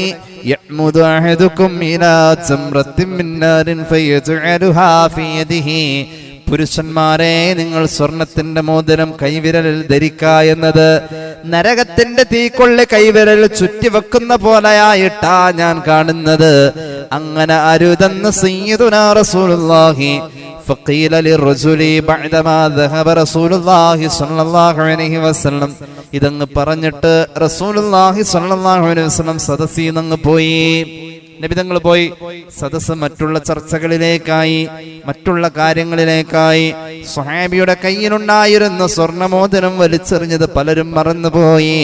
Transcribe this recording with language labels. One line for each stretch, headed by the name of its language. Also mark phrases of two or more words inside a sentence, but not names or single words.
Arabic: يعمد أحدكم إلى جمرة من نار فيجعلها في يده,
Malayalam: പുരുഷന്മാരെ, നിങ്ങൾ സ്വർണത്തിന്റെ മോതിരം കൈവിരലിൽ ധരിക്കുക എന്നത് നരകത്തിന്റെ തീക്കൊള്ളി കൈവിരൽ ചുറ്റിവെക്കുന്ന പോലെയായിട്ടാ ഞാൻ കാണുന്നത്. അങ്ങനെ അരുതെന്ന്
Arabic: سيدنا رسول الله. فقيل للرجل بعدما ذهب رسول الله صلى الله عليه وسلم,
Malayalam: ഇതങ്ങ് പറഞ്ഞിട്ട്
Arabic: رسول الله صلى الله عليه وسلم
Malayalam: സദസ്സിൽ നിന്ന് പോയി. നബി തങ്ങൾ പോയി. സദസ്സ് മറ്റുള്ള ചർച്ചകളിലേക്കായി, മറ്റുള്ള കാര്യങ്ങളിലേക്കായി. സ്വഹാബിയുടെ കയ്യിലുണ്ടായിരുന്ന സ്വർണമോതിരം വലിച്ചെറിഞ്ഞത് പലരും മറന്നുപോയി.